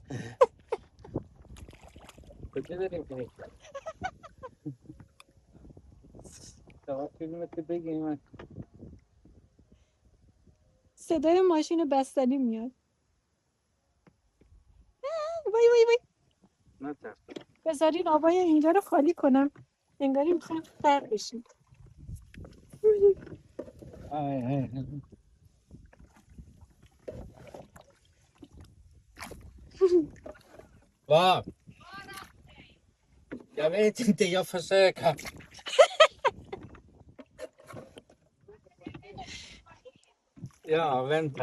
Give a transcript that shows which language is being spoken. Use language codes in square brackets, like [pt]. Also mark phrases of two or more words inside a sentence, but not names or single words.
[fa] کجا داریم بریم؟ چقدر کیلومتر بگیم؟ صدای ماشین بستنی میاد. وای وای وای. نه ترس. بذارین آبای اینجا رو خالی کنم. انگاری میخوایم غرق بشیم. [sv] Va, jag vet inte, jag försöker. Ja, vänta.